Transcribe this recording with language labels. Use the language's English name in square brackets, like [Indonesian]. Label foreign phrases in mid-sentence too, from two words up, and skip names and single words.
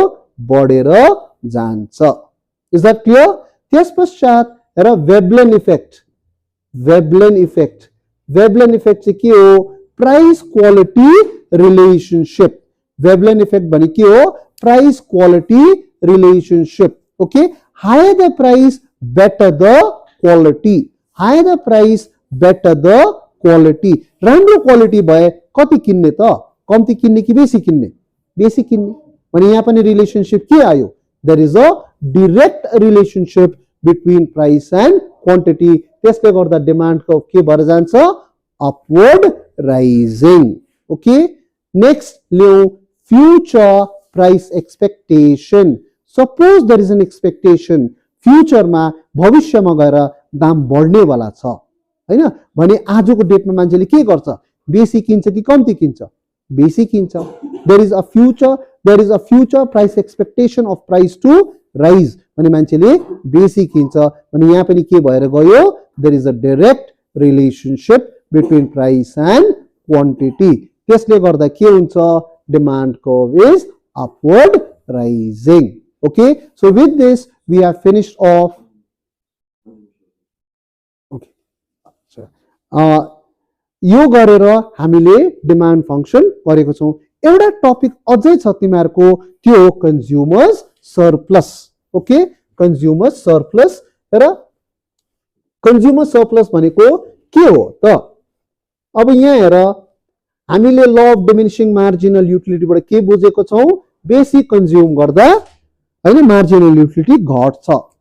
[Nepali] बढेर जान्छ। [English] is that clear? [Nepali] त्यसपश्चात हेर [English] Veblen effect. Veblen effect. Veblen effect [Nepali] चाहिँ के हो? [English] price quality relationship. Veblen effect [Nepali] भने के हो? [English] price quality relationship. OK, higher the price better the quality. higher the price better the quality. [Nepali] राम्रो क्वालिटी भए कति किन्ने त? कम्ती किन्ने कि बेसी किन्ने? बेसी किन्ने। भने यहाँ पनि रिलेशनशिप के आयो? [English] there is a direct relationship between price and quantity. [Nepali] त्यसले गर्दा डिमान्ड को के भएर जान्छ? [English] upward rising. OK, next लियौ future price expectation. suppose there is an expectation future [Nepali] में भविष्य में गएर दाम बढ्ने वाला छ, हैन? भने आजको डेटमा मान्छेले के गर्छ? बेसी किन्छ कि कम्ती किन्छ? बेसी किन्छ। [English] there is a future price expectation of price to rise [Nepali] भने मान्छेले बेसी किन्छ भने यहाँ पनि के भएर गयो [English] there is a direct relationship between price and quantity [Nepali] त्यसले गर्दा के हुन्छ [English] demand curve is upward rising OK so with this we have finished off [Nepali] यो गरेर हामीले [English] demand function [Nepali] गरेको छौं एउटा टपिक अझै छ तिमीहरुको त्यो हो [English] consumers surplus OK consumers surplus [Nepali] र [English] consumer surplus [Nepali] भनेको के हो त अब यहाँ हेर हामीले [English] law of diminishing marginal utility [Nepali] बाट के बुझेको छौं बेसी कन्ज्युम गर्दा हैन [English] marginal utility [Nepali] घट्छ